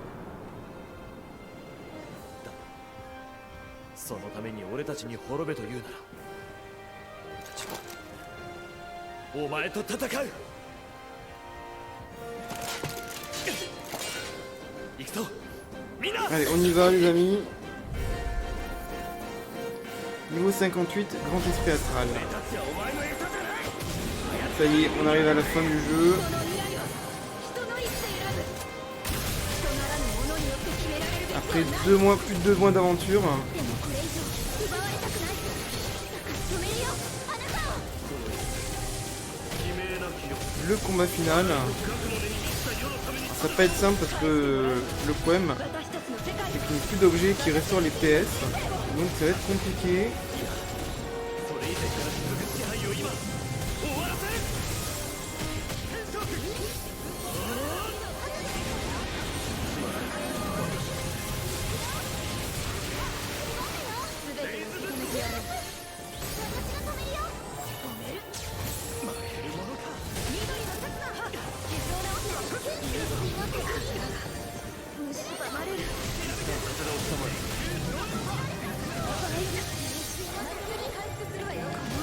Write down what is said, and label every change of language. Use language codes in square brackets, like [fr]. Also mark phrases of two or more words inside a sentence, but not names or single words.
[ja] だがそのために俺たちに滅べと言うなら、俺たちはお前と戦う。行くぞみんな。 [fr] Allez, on y va les amis. Niveau 58, grand esprit astral. Ça y est, on arrive à la fin du jeu. [ja] この未来は人の意志で選ぶ。人ならぬ者によって決められるべきでは [fr] Après [ja] ない。 [fr] 2 mois, plus de 2 mois d'aventure. [ja] でもこれ以上奪われたくない。だから止めるよ、あなたを。 [fr] Le combat final. Ça va pas être simple parce que le problème [ja] 私たちの世界 [fr] c'est qu'il n'y a plus d'objets qui restaurent les PS. Donc ça va être compliqué. [ja] それ以前から続く支配を今終わらせる。全てを受け止めてやろう。私が止めるよ。蝕まれる。回復するわよ。